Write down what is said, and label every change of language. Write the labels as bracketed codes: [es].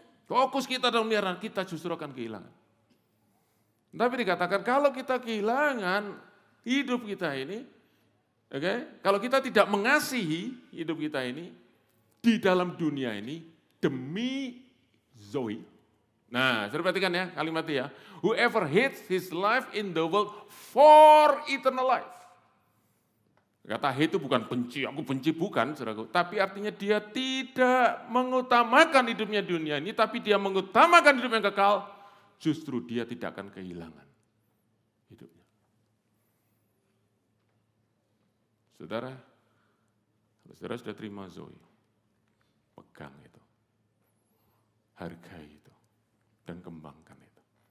[id] Fokus kita dalam pemeliharaan, kita justru akan kehilangan. Tapi dikatakan kalau kita kehilangan hidup kita ini, kalau kita tidak mengasihi hidup kita ini, di dalam dunia ini, demi Zoe. Nah, sudah perhatikan ya kalimatnya ya. [en] Whoever hates his life in the world for eternal life. [id] Kata hate itu bukan benci, aku benci, bukan, saudaraku. Tapi artinya dia tidak mengutamakan hidupnya dunia ini, tapi dia mengutamakan hidup yang kekal, justru dia tidak akan kehilangan hidupnya. Saudara, kalau saudara sudah terima Zoe, pegang itu, hargai itu, dan kembangkan itu.